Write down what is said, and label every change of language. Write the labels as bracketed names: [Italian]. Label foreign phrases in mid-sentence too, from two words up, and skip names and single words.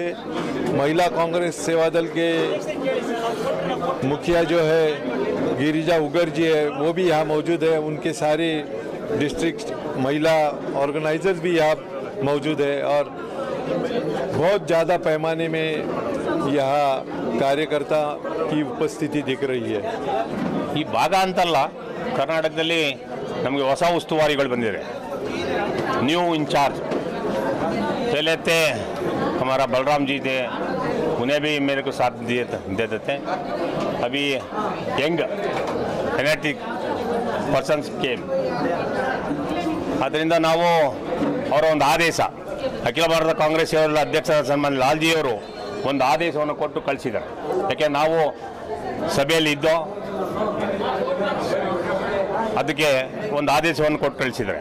[Hindi] महिला कांग्रेस सेवादल के मुखिया जो है गिरिजा उगर जी है, वो भी यहाँ मौजूद है। उनके सारे डिस्ट्रिक्ट महिला ऑर्गेनाइजर्स भी यहाँ मौजूद है, और बहुत ज़्यादा पैमाने में यहाँ ಕಾರ್ಯಕರ್ತಾ की ಉಪಸ್ಥಿತಿ दिख रही है। [Kannada] ಈ ಭಾಗ ಅಂತಲ್ಲ, ಕರ್ನಾಟಕದಲ್ಲಿ ನಮಗೆ ಹೊಸ ಉಸ್ತುವಾರಿಗಳು ಬಂದಿದೆ, [English] new in-charge. [Hindi] पहले थे हमारा बलराम जी थे, उन्हें भी मेरे को साथ दे देते हैं। [English] अभी young energetic persons came, [Kannada] ಅದರಿಂದ ನಾವು ಅವರ ಒಂದು ಆದೇಶ, ಅಖಿಲ ಭಾರತ ಕಾಂಗ್ರೆಸ್ ಸೇವಾದಳ ಅಧ್ಯಕ್ಷರಾದ ಸನ್ಮಾನ್ಯ ಲಾಲ್ಜಿಯವರು ಒಂದು ಆದೇಶವನ್ನು ಕೊಟ್ಟು ಕಳಿಸಿದ್ದಾರೆ. ಯಾಕೆ ನಾವು ಸಭೆಯಲ್ಲಿ ಇದ್ದೋ, ಅದಕ್ಕೆ ಒಂದು ಆದೇಶವನ್ನು ಕೊಟ್ಟು ಕಳಿಸಿದ್ದಾರೆ.